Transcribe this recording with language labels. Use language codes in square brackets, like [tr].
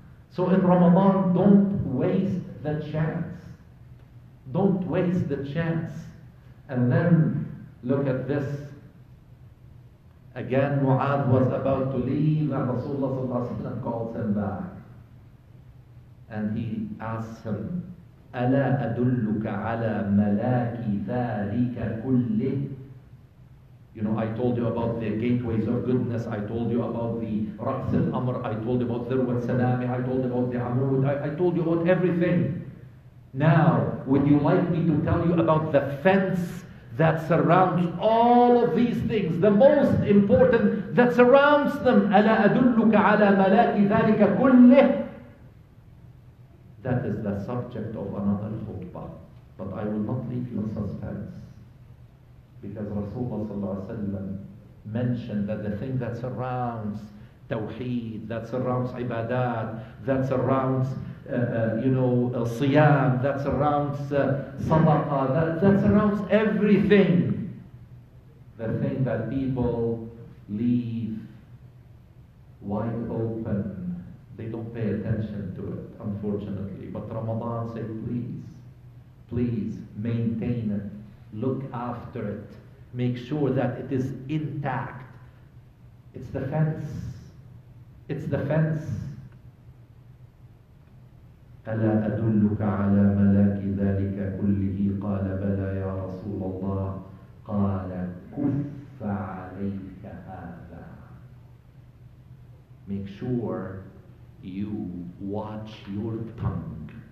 [en] So in Ramadan, don't waste the chance. Don't waste the chance. And then look at this. Again, Mu'adh was about to leave, and Rasulullah calls him back. And he asks him, [ar] ألا أدلك على ملاك ذلك كله. [en] You know, I told you about the gateways of goodness. I told you about the Raqs al-Amr. I told you about Dhirwat Salami. I told you about the Amud. I told you about everything. Now, would you like me to tell you about the fence that surrounds all of these things? The most important that surrounds them. [ar] ألا أدلك على ملاك ذلك كله. [en] That is the subject of another khutbah. But I will not leave you in suspense. Because Rasulullah mentioned that the thing that surrounds Tawheed, that surrounds Ibadat, that surrounds Siyam, that surrounds Sadaqah, that surrounds everything. The thing that people leave wide open, they don't pay attention to it, unfortunately. But Ramadan said, please maintain it. Look after it. Make sure that it is intact. It's the fence. It's the fence. [ar] ألا أدلك على ملاك ذلك كله قال بلى يا رسول الله قال كف عليك هذا. [en] Make sure you watch your tongue.